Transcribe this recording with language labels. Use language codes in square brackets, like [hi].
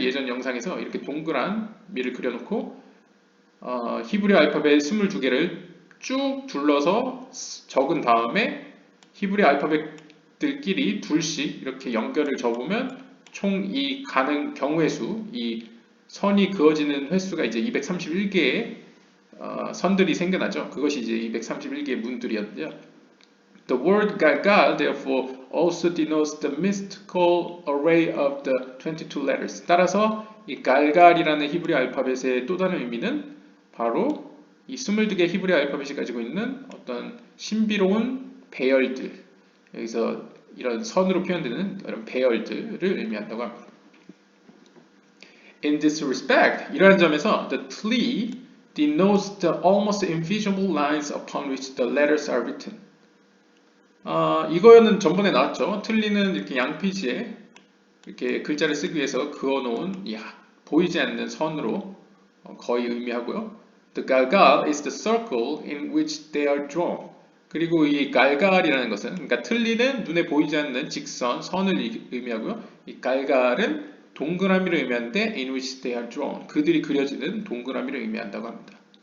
[ko] 예전 영상에서 이렇게 동그란 미를 그려놓고 히브리 알파벳 22개를 쭉 둘러서 적은 다음에 히브리 알파벳들끼리 둘씩 이렇게 연결을 접으면 총 이 가는 경우의 수, 이 선이 그어지는 횟수가 이제 231개의 선들이 생겨나죠. 그것이 이제 231개의 문들이었는데요. [en] The word Galgal therefore also denotes the mystical array of the 22 letters. [ko] 따라서 이 갈갈이라는 히브리 알파벳의 또 다른 의미는 바로 이 22개 히브리 알파벳이 가지고 있는 어떤 신비로운 배열들, 여기서 이런 선으로 표현되는 이런 배열들을 의미한다고 합니다. [en] In this respect, [ko] 이러한 점에서 [en] the tli denotes the almost invisible lines upon which the letters are written. [ko] 이거는 전번에 나왔죠. 틀리는 이렇게 양피지에 이렇게 글자를 쓰기 위해서 그어놓은 보이지 않는 선으로 거의 의미하고요. [en] The galgal is the circle in which they are drawn. [ko] 그리고 이 갈갈이라는 것은, 그러니까 틀리는 눈에 보이지 않는 직선, 선을 의미하고요. 이 갈갈은 동그라미를 의미하는데 [en] in which they are drawn. [ko] 그들이 그려지는 동그라미를 의미한다고 합니다.